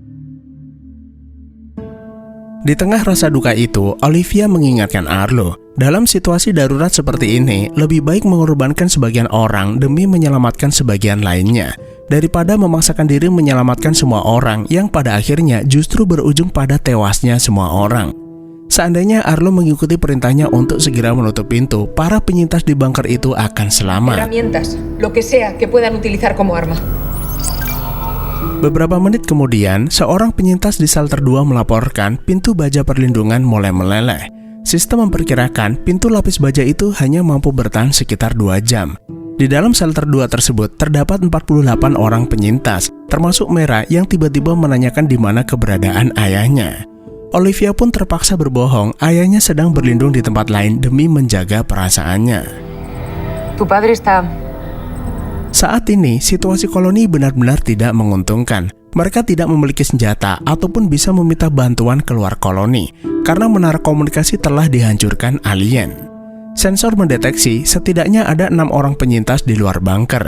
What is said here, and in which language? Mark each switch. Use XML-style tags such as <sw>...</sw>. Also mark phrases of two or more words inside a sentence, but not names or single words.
<id>Di tengah rasa duka itu, Olivia mengingatkan Arlo, dalam situasi darurat seperti ini, lebih baik mengorbankan sebagian orang demi menyelamatkan sebagian lainnya, daripada memaksakan diri menyelamatkan semua orang yang pada akhirnya justru berujung pada tewasnya semua orang. Seandainya Arlo mengikuti perintahnya untuk segera menutup pintu, para penyintas di bunker itu akan selamat.</id> <es>Herramientas, lo que sea que puedan utilizar como arma.</es> <id>Beberapa menit kemudian, seorang penyintas di shelter 2 melaporkan pintu baja perlindungan mulai meleleh. Sistem memperkirakan pintu lapis baja itu hanya mampu bertahan sekitar 2 jam. Di dalam shelter 2 tersebut terdapat 48 orang penyintas, termasuk Mera yang tiba-tiba menanyakan di mana keberadaan ayahnya. Olivia pun terpaksa berbohong, ayahnya sedang berlindung di tempat lain demi menjaga perasaannya.</id> <es>Tu padre está...</es> <id>Saat ini, situasi koloni benar-benar tidak menguntungkan. Mereka tidak memiliki senjata ataupun bisa meminta bantuan keluar koloni, karena menara komunikasi telah dihancurkan alien. Sensor mendeteksi setidaknya ada 6 orang penyintas di luar bunker.</id>